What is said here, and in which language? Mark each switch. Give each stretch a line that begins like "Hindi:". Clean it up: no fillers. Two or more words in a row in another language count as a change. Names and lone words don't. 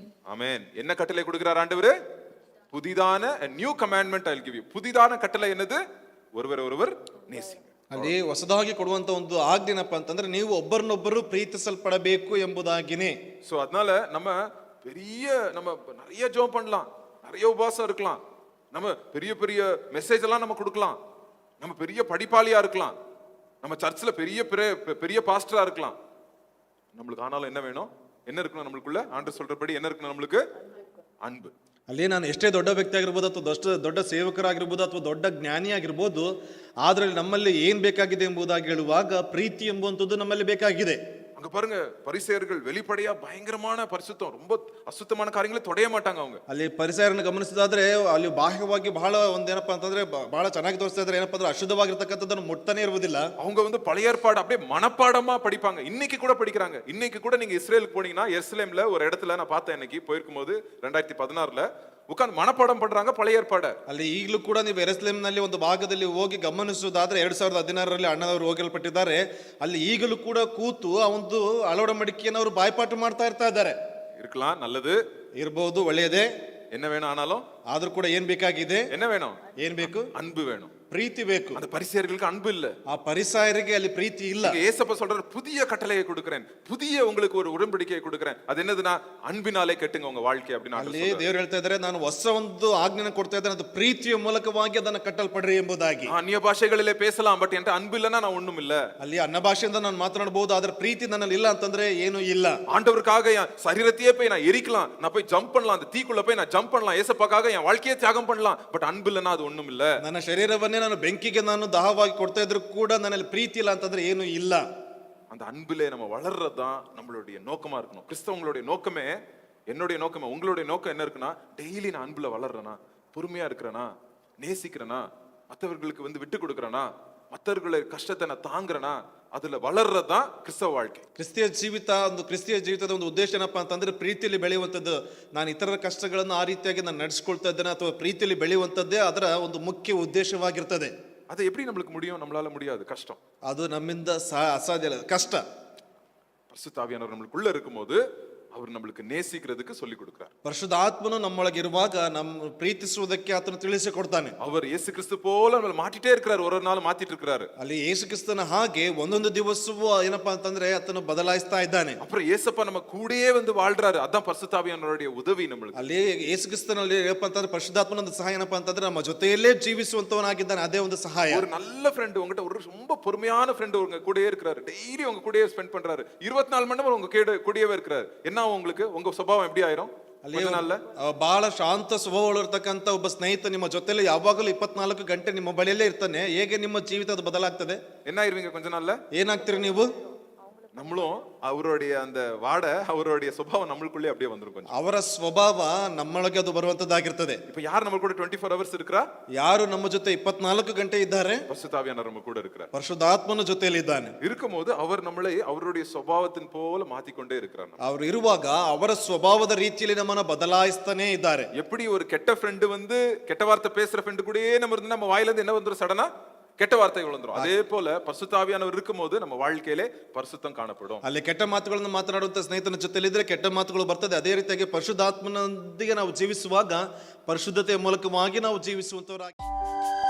Tamil: ஆமென். என்ன கட்டளை கொடுக்கிறார் ஆண்டவர்? புதிதான
English: new commandment I will give you.
Tamil: புதிதான கட்டளை என்னது? ஒருவர் நேசிங்க.
Kannada: ಅಲ್ಲಿ ಹೊಸದಾಗಿ ಕೊಡುವಂತ ಒಂದು ಆಜ್ಞೆನಪ್ಪ ಅಂತಂದ್ರೆ ನೀವು ಒಬ್ಬರನ್ನೊಬ್ಬರು ಪ್ರೀತಿಸಲ್ಪಡಬೇಕು ಎಂಬುದಾಗಿನೇ.
Tamil: சோ அதனால நம்ம நிறைய ஜெபம் பண்ணலாம், நிறைய உபவாசம் இருக்கலாம், நம்ம பெரிய மெசேஜ் எல்லாம் நம்ம கொடுக்கலாம், நம்ம பெரிய படிப்பாளியா இருக்கலாம், நம்ம சர்ச்சில் பெரிய பாஸ்டரா இருக்கலாம். நம்மளுக்கு ஆனாலும் என்ன வேணும்? என்ன இருக்கணும் நம்மளுக்குள்ள? ஆண்டவர் சொல்றபடி என்ன இருக்கணும் நம்மளுக்கு? அன்பு.
Kannada: ಅಲ್ಲಿ ನಾನು ಎಷ್ಟೇ ದೊಡ್ಡ ವ್ಯಕ್ತಿ ಆಗಿರ್ಬೋದು ಅಥವಾ ದೊಡ್ಡ ಸೇವಕರಾಗಿರ್ಬೋದು ಅಥವಾ ದೊಡ್ಡ ಜ್ಞಾನಿ ಆಗಿರ್ಬೋದು, ಆದ್ರಲ್ಲಿ ನಮ್ಮಲ್ಲಿ ಏನ್ ಬೇಕಾಗಿದೆ ಎಂಬುದಾಗಿ ಹೇಳುವಾಗ ಪ್ರೀತಿ ಎಂಬುವಂಥದ್ದು ನಮ್ಮಲ್ಲಿ ಬೇಕಾಗಿದೆ.
Tamil: அங்க பாருங்க, பரிசேயர்கள் வெளிப்படையா பயங்கரமான பரிசுத்தம், ரொம்ப அசுத்தமான காரியங்களை தொடைய மாட்டாங்க. அவங்க
Kannada: ಅಲ್ಲಿ ಪರಿಸರನ ಗಮನಿಸಿದಾದ್ರೆ ಅಲ್ಲಿ ಬಾಹ್ಯವಾಗಿ ಬಹಳ ಒಂದೇನಪ್ಪ ಅಂತಂದ್ರೆ ಬಹಳ ಚೆನ್ನಾಗಿ ತೋರಿಸ್ತಾ ಇದ್ದಾರೆ. ಏನಪ್ಪ ಅಂದ್ರೆ ಅಶುದ್ಧವಾಗಿರ್ತಕ್ಕಂಥದ್ದನ್ನು ಮುಟ್ತಾನೆ ಇರುವುದಿಲ್ಲ.
Tamil: அவங்க பழைய ஏற்பாடு அப்படியே மனப்பாடமா படிப்பாங்க. இன்னைக்கு கூட படிக்கிறாங்க. இன்னைக்கு கூட நீங்க இஸ்ரேலுக்கு போனீங்கன்னா, எருசலேம்ல ஒரு இடத்துல நான் பார்த்தேன், இன்னைக்கு போயிருக்கும் போது 2016ல உட்கார்ந்து மனப்பாடம் பண்றாங்க பழைய ஏற்பாடு.
Kannada: ಅಲ್ಲಿ ಈಗಲೂ ಕೂಡ ನೀವು ಯೆರೂಸಲೇಮ್ ನಲ್ಲಿ ಒಂದು ಭಾಗದಲ್ಲಿ ಹೋಗಿ ಗಮನಿಸುವುದಾದ್ರೆ 2016ರಲ್ಲಿ ಅಣ್ಣನವರು ಹೋಗಲ್ಪಟ್ಟಿದ್ದಾರೆ. ಅಲ್ಲಿ ಈಗಲೂ ಕೂಡ ಕೂತು ಆ ಒಂದು ಅಳವಡ ಮಡಿಕೆಯನ್ನು ಅವರು ಬಾಯ್ಪಾಠ ಮಾಡ್ತಾ ಇರ್ತಾರೆ.
Tamil: இருக்கலாம், நல்லது
Kannada: ಇರಬಹುದು, ಒಳ್ಳೆಯದೇ.
Tamil: என்ன வேணும்? ஆனாலும்
Kannada: ಆದ್ರೂ ಕೂಡ ಏನ್ ಬೇಕಾಗಿದೆ?
Tamil: என்ன வேணும்?
Kannada: ಏನ್ ಬೇಕು?
Tamil: அன்பு வேணும்.
Kannada: ಪ್ರೀತಿ ಬೇಕು.
Tamil: அந்த பரிசேயர்களுக்கு அன்பு இல்ல.
Kannada: ಆ ಪರಿಸಾಯರಿಗೆ ಅಲ್ಲಿ ಪ್ರೀತಿ ಇಲ್ಲ.
Tamil: இங்க ஏசப்பா சொல்றாரு, புதிய கட்டளையை கொடுக்கிறேன், புதிய உங்களுக்கு ஒரு உடன்படிக்கையை கொடுக்கிறேன். அது என்னதுன்னா அன்பினாலே கட்டுங்க உங்க வாழ்க்கை அப்படின்னு
Kannada: ಅಲ್ಲಿ ದೇವರು ಹೇಳ್ತಾ ಇದ್ದಾರೆ, ನಾನು ಹೊಸ ಒಂದು ಆಜ್ಞೆನ ಕೊಡ್ತಾ ಇದ್ದೇನೆ, ಅದು ಪ್ರೀತಿಯ ಮೂಲಕವಾಗಿ ಅದನ್ನ ಕಟ್ಟಲ್ಪಡ್ರಿ ಎಂಬುದಾಗಿ.
Tamil: அந்நிய பாஷைகளிலே பேசலாம், பட் என்கிட்ட அன்பு இல்லைன்னா நான் ஒண்ணும் இல்ல.
Kannada: ಅಲ್ಲಿ ಅನ್ನ ಭಾಷೆಯಿಂದ ನಾನು ಮಾತನಾಡಬಹುದು, ಆದ್ರೆ ಪ್ರೀತಿ ನನ್ನಲ್ಲಿ ಇಲ್ಲ ಅಂತಂದ್ರೆ ಏನು ಇಲ್ಲ.
Tamil: ஆண்டவருக்காக என் சரீரத்தையே போய் நான் எரிக்கலாம், நான் போய் ஜம்ப் பண்ணலாம், அந்த தீக்குள்ள போய் நான் ஜம்ப் பண்ணலாம், ஏசப்பாக்காக என் வாழ்க்கையை தியாகம் பண்ணலாம், பட் அன்பு இல்லைன்னா அது ஒண்ணும் இல்ல.
Kannada: ನನ್ನ ಶರೀರವನ್ನೇ ನಾನು ಬೆಂಕಿಗೆ ನಾನು ದಾಹವಾಗಿ ಕೊಡ್ತಾ ಇದ್ರು ಕೂಡ ನನ್ನಲ್ಲಿ ಪ್ರೀತಿ ಇಲ್ಲ ಅಂತಂದ್ರೆ ಏನು ಇಲ್ಲ.
Tamil: அந்த அன்பிலே நம்ம வளர்றதுதான் நம்மளுடைய நோக்கமா இருக்கணும். கிறிஸ்தவங்களுடைய நோக்கமே, என்னுடைய நோக்கமே, உங்களுடைய நோக்கம் என்ன இருக்குன்னா, டெய்லி நான் அன்புல வளர்றேனா, பொறுமையா இருக்கிறேனா, நேசிக்கிறேனா, மற்றவர்களுக்கு விட்டு கொடுக்கறேனா, மற்றவர்களுடைய கஷ்டத்தை நான் தாங்குறேனா, அதுல வளர்றதுதான் கிறிஸ்தவ வாழ்க்கை.
Kannada: ಕ್ರಿಸ್ತಿಯ ಜೀವಿತದ ಒಂದು ಉದ್ದೇಶ ಏನಪ್ಪಾ ಅಂತಂದ್ರೆ ಪ್ರೀತಿಯಲ್ಲಿ ಬೆಳೆಯುವಂಥದ್ದು. ನಾನು ಇತರರ ಕಷ್ಟಗಳನ್ನು ಆ ರೀತಿಯಾಗಿ ನಾನು ನಡೆಸ್ಕೊಳ್ತಾ ಇದ್ದೇನೆ ಅಥವಾ ಪ್ರೀತಿಯಲ್ಲಿ ಬೆಳೆಯುವಂಥದ್ದೇ ಅದರ ಒಂದು ಮುಖ್ಯ ಉದ್ದೇಶವಾಗಿರ್ತದೆ.
Tamil: அது எப்படி நம்மளுக்கு முடியும்? நம்மளால முடியாது, கஷ்டம்.
Kannada: ಅದು ನಮ್ಮಿಂದ ಅಸಾಧ್ಯ, ಕಷ್ಟ.
Tamil: பரிசுத்த ஆவியானவர் நம்மளுக்குள்ள இருக்கும்போது அவர் நம்மளுக்கு நேசிக்கிறதுக்கு சொல்லி கொடுக்கிறார்.
Kannada: ಪರಿಶುದ್ಧಾತ್ಮನು ನಮ್ಮೊಳಗಿರುವಾಗ ನಮ್ಮ ಪ್ರೀತಿಸುವುದಕ್ಕೆ ಆತನು ತಿಳಿಸಿಕೊಡ್ತಾನೆ.
Tamil: அவர் இயேசு கிறிஸ்து போல நம்மள மாட்டிட்டே இருக்கிறார், ஒரு நாள் மாத்திட்டு இருக்கிறாரு.
Kannada: ಅಲ್ಲಿ ಯೇಸು ಕ್ರಿಸ್ತನ ಹಾಗೆ ಒಂದೊಂದು ದಿವಸವೂ ಏನಪ್ಪಾ ಅಂತಂದ್ರೆ ಆತನು ಬದಲಾಯಿಸ್ತಾ ಇದ್ದಾನೆ.
Tamil: அப்புறம் இயேசப்பா நம்ம கூடயே வாழ்றாரு. அதான் பரிசுத்த ஆவியானவருடைய உதவி நம்மளுக்கு.
Kannada: ಅಲ್ಲಿ ಯೇಸು ಕ್ರಿಸ್ತನಲ್ಲಿ ಏನಪ್ಪಾ ಅಂತಂದ್ರೆ ಪರಿಶುದ್ಧಾತ್ಮನ ಒಂದು ಸಹಾಯ ಏನಪ್ಪಾ ಅಂತಂದ್ರೆ ನಮ್ಮ ಜೊತೆಯಲ್ಲೇ ಜೀವಿಸುವಂತವನಾಗಿದ್ದಾನೆ. ಅದೇ ಒಂದು ಸಹಾಯ.
Tamil: ஒரு நல்ல ஃப்ரெண்ட், உங்ககிட்ட ஒரு ரொம்ப பொறுமையான ஃப்ரெண்ட் உங்க கூடயே இருக்கிறாரு, டெய்லி உங்க கூடயே ஸ்பெண்ட் பண்றாரு, 24 மணி நேரம் உங்க கூடயே இருக்கிறாரு. என்ன உங்களுக்கு உங்க சுபாவம் எப்படி ஆயிரும்?
Kannada: ಬಹಳ ಶಾಂತ ಸ್ವಭಾವಗಳಿರ್ತಕ್ಕಂಥ ಒಬ್ಬ ಸ್ನೇಹಿತ ನಿಮ್ಮ ಜೊತೆಲಿ ಯಾವಾಗಲೂ 24 ಗಂಟೆ ನಿಮ್ಮ ಬಳಿಯಲ್ಲೇ ಇರ್ತಾನೆ. ಹೇಗೆ ನಿಮ್ಮ ಜೀವಿತ ಅದು ಬದಲಾಗ್ತದೆ?
Tamil: என்ன ஆயிருவீங்க கொஞ்ச நாள்ல?
Kannada: ಏನಾಗ್ತೀರಿ ನೀವು?
Tamil: நம்மளும் அவருடைய அந்த அவருடைய சுபாவம் நம்மளுக்குள்ளே அப்படியே வந்துரும். கொஞ்சம்
Kannada: ಅವರ ಸ್ವಭಾವ ನಮ್ಮೊಳಗೆ ಅದು ಬರುವಂತದ್ದಾಗಿರ್ತದೆ.
Tamil: இப்ப யார் நம்ம கூட 24 hours இருக்கறா?
Kannada: ಯಾರು ನಮ್ಮ ಜೊತೆ 24 ಗಂಟೆ ಇದ್ದಾರೆ?
Tamil: பரிசுத்த ஆவியானவர் நம்ம கூட இருக்கிறார்.
Kannada: ಪರಿಶುದ್ಧಾತ್ಮನ ಜೊತೆಯಲ್ಲಿ ಇದ್ದಾನೆ.
Tamil: இருக்கும்போது அவர் நம்மளை அவருடைய சுபாவத்தின் போல மாத்திக்கொண்டே இருக்கிறார்.
Kannada: ಅವರು ಇರುವಾಗ ಅವರ ಸ್ವಭಾವದ ರೀತಿಯಲ್ಲಿ ನಮ್ಮನ್ನ ಬದಲಾಯಿಸ್ತಾನೆ ಇದ್ದಾರೆ.
Tamil: எப்படி ஒரு கெட்ட ஃப்ரெண்ட் கெட்ட வார்த்தை பேசுற ஃப்ரெண்ட் கூடயே நம்ம இருந்து நம்ம வாயில இருந்து என்ன வந்துரும்? சடனா கெட்ட வார்த்தைகள் வந்துரும். அதே போல பரிசுத்த ஆவியானவர் இருக்கும்போது நம்ம வாழ்க்கையிலே பரிசுத்தம் காணப்படும்.
Kannada: ಅಲ್ಲಿ ಕೆಟ್ಟ ಮಾತುಗಳನ್ನು ಮಾತನಾಡುವಂತ ಸ್ನೇಹಿತನ ಜೊತೆಲಿದ್ರೆ ಕೆಟ್ಟ ಮಾತುಗಳು ಬರ್ತದೆ. ಅದೇ ರೀತಿಯಾಗಿ ಪರಿಶುದ್ಧಾತ್ಮನೊಂದಿಗೆ ನಾವು ಜೀವಿಸುವಾಗ ಪರಿಶುದ್ಧತೆಯ ಮೂಲಕವಾಗಿ ನಾವು ಜೀವಿಸುವಂತವರಾಗಿ